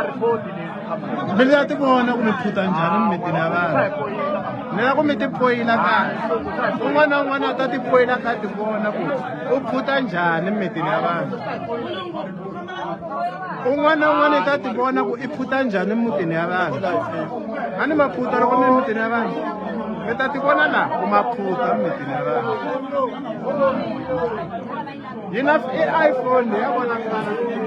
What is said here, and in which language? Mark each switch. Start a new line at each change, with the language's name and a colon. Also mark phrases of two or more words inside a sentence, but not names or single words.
Tsonga: Bila tibona kumiphuta njani mmitini yabantu. Nela kumitipoyila kahle. Un'wana ta tipoyila ka tibona ku u phuta njhani mmitini yabantu. Un'wana ta tibona ku i phuta njhani mmitini yabantu. Ani maphuta loko mi mmitini yabantu. Meta tibona la kumaphuta mmitini yabantu. Yina iPhone yabona kana